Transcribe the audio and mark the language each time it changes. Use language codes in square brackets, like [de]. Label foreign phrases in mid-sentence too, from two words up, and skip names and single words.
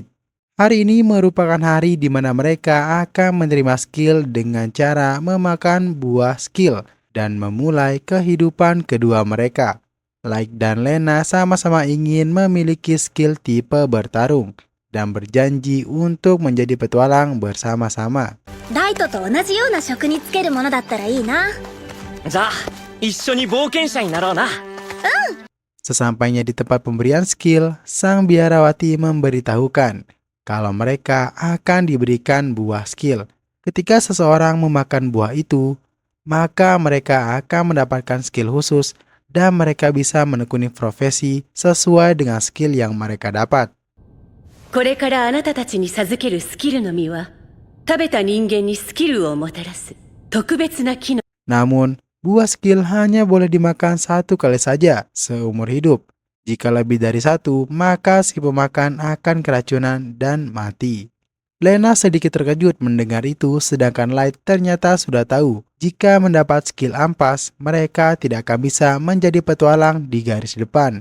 [id] Hari ini merupakan hari di mana mereka akan menerima skill dengan cara memakan buah skill dan memulai kehidupan kedua mereka. Light dan Lena sama-sama ingin memiliki skill tipe bertarung dan berjanji untuk menjadi petualang bersama-sama. [ja] ライトと同じような職に就けるものだったらいいな。じゃあ一緒に冒険者になろうな。 [id] Sesampainya di tempat pemberian skill, sang biarawati memberitahukan kalau mereka akan diberikan buah skill. Ketika seseorang memakan buah itu, maka mereka akan mendapatkan skill khusus dan mereka bisa menekuni profesi sesuai dengan skill yang mereka dapat. [ja] これからあなたたちに授けるスキルの実は、食べた人間にスキルをもたらす特別な機能。 [id] Namun, buah skill hanya boleh dimakan satu kali saja seumur hidup. Jika lebih dari satu, maka si pemakan akan keracunan dan mati. Lena sedikit terkejut mendengar itu, sedangkan Light ternyata sudah tahu jika mendapat skill ampas, mereka tidak akan bisa menjadi petualang di garis depan.